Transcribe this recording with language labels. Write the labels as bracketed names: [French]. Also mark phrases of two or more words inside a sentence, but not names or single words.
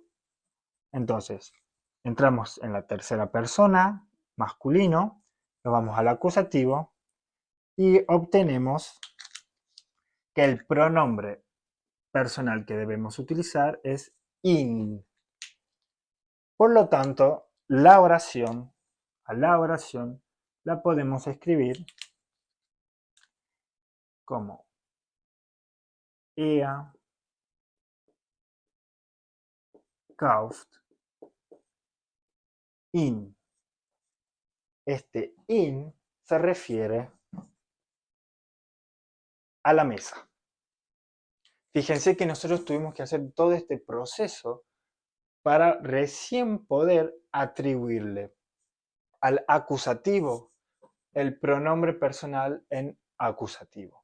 [Spanish] Entonces, entramos en la tercera persona, masculino, nos vamos al acusativo y obtenemos que el pronombre personal que debemos utilizar es in. Por lo tanto, la oración la podemos escribir como [German] er kauft in. [Spanish] Este in se refiere a la mesa. Fíjense que nosotros tuvimos que hacer todo este proceso para recién poder atribuirle al acusativo el pronombre personal en acusativo.